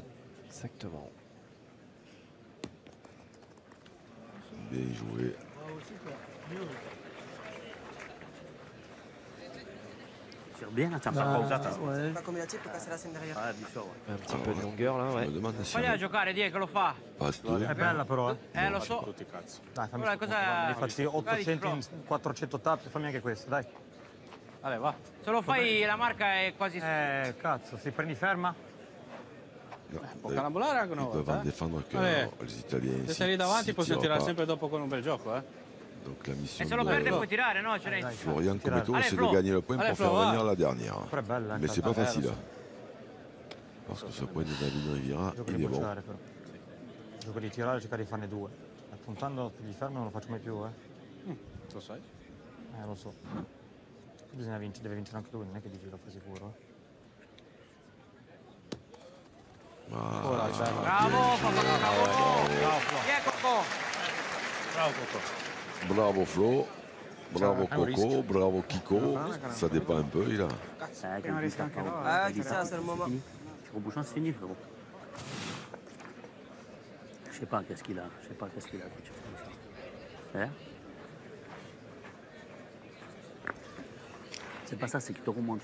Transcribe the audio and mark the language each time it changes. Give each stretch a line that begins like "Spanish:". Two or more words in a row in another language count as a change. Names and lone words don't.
French: Exactement. Bien joué. Tire bien, tiens, pas pausata. Pas comme il a tiré pour casser la scène derrière. Ah, bien sûr, ouais. Un petit peu de longueur là, ouais. Je me demande si
Italian: Voglio giocare, Diego, che lo fa.
French: passe
Italian: È bella però, Lo so. Dai, fammi Ora cosa- ne facci 800 in 400 tap, fammi anche questo, dai. Vabbè, va. Se lo fai la marca è quasi... Cazzo, se prendi ferma? No, Può carambolare anche una
French: ils peuvent
Italian: volta.
French: en défendre que
Italian: Vabbè.
French: les Italiens.
Italian: Se sei lì davanti
French: s'ils
Italian: possiamo
French: tirent
Italian: tirare
French: pas.
Italian: sempre dopo con un bel gioco, eh.
French: Donc la mission
Italian: E se lo perde
French: de
Italian: puoi tirare, no? Ce n'è.
French: Florian Cometto, Allez, c'est Flo. de gagner le point Allez, pour Flo, faire va. venir la dernière.
Italian: Però è bella,
French: Mais c'est pas
Italian: lo
French: facile.
Italian: so.
French: Parce que ce point de Davide Riviera,
Italian: Gioco
French: il
Italian: di
French: est bon.
Italian: bocciare però. Gioco di tirare e cercare di farne 2. Puntando gli fermi non lo faccio mai più, Lo sai? lo so. Bisogna vincere, deve vincere anche lui, non è che dici lo fa sicuro. Bravo, Cocco, bravo. Chi è Cocco? Bravo, Cocco. Bravo Flo. Bravo Coco. Bravo Kiko.
French: Ça dépend un peu. Il a... Ah, ça, c'est le moment. Au bouchon, c'est fini, frérot. Je sais pas qu'est-ce qu'il a. Je sais pas qu'est-ce qu'il a. Hein? C'est pas ça, c'est qu'il te remonte.